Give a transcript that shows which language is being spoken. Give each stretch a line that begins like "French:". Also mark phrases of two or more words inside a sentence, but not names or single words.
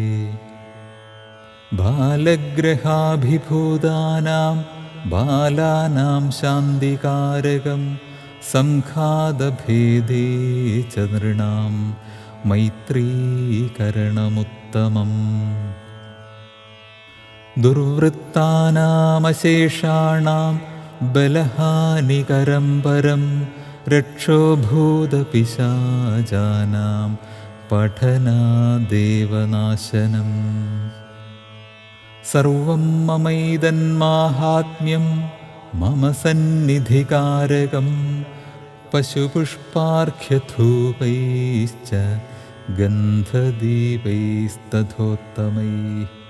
Sanskrit: बालग्रहाभिभूतानां बालानां शान्तिकारकं संघातभेदे च नृणां मैत्रीकरणमुत्तमम्। दुर्वृत्तानामशेषाणां ബലഹാനികരം പരം രക്ഷോഭൂതപിശാചാനാം പഠനാദേവനാശനം. സർവം മമൈതന്മാഹാത്മ്യം മമ സന്നിധികാരകം പശുപുഷ്പാർഘ്യധൂപൈശ്ച ഗന്ധദീപൈസ്തഥോത്തമൈഃ.